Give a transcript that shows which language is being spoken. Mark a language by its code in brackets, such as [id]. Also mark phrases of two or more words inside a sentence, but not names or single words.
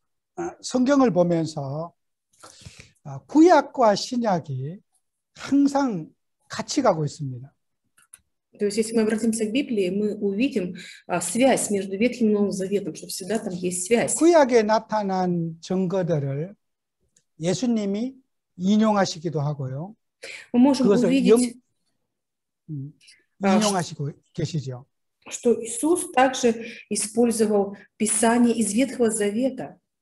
[ko] 성경을 보면서 구약과 신약이 항상 같이 가고 있습니다. [ru] То есть, если мы обратимся к Библии, мы увидим связь между Ветхим и Новым Заветом, что всегда там есть связь. [ko] 구약에 나타난 증거들을 예수님이 인용하시기도 하고요. [ru] Мы можем [ko] 그것을 [ru] увидеть, [ko] 인용하시고 계시죠. [ru] что Иисус также использовал Писание из Ветхого Завета.